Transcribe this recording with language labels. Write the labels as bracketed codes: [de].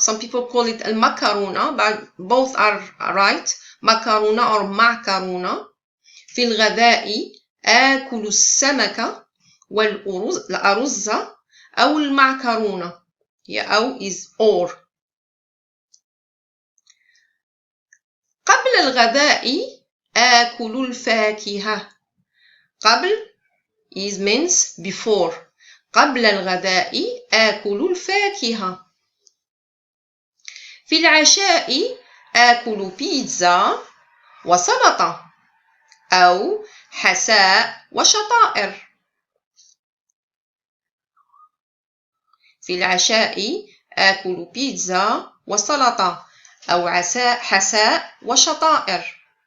[en] Some people call it المكرونة, but both are right. [ar] macarona or معكرونة. في الغداء آكل السمك والأرز أو المعكرونة. [en] أو is or. [ar] قبل الغداء آكل الفاكهة. [en] قبل is means before. [ar] قبل الغداء آكل الفاكهة. في العشاء آكل بيتزا وسلطة أو حساء وشطائر. في العشاء آكل بيتزا وسلطة أو حساء وشطائر.